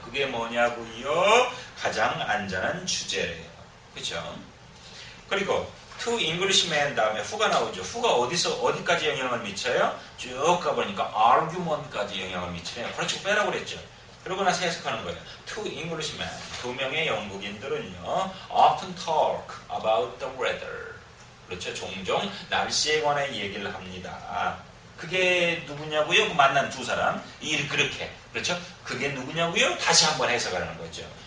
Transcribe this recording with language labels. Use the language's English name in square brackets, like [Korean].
[Korean] 그게 뭐냐고요? 가장 안전한 주제래요. 그렇죠? 그리고 to Englishman 다음에 who가 나오죠. who가 어디까지 영향을 미쳐요? 쭉 가보니까 argument까지 영향을 미치네요. 그렇죠. 빼라고 그랬죠. 그러고 나서 해석하는 거예요. [English] To Englishmen, [Korean] 두 명의 영국인들은요, [English] often talk about the weather. [Korean] 그렇죠. 종종 날씨에 관해 얘기를 합니다. 그게 누구냐고요? 그 만난 두 사람. 그렇게. 그렇죠. 그게 누구냐고요? 다시 한번 해석하는 거죠.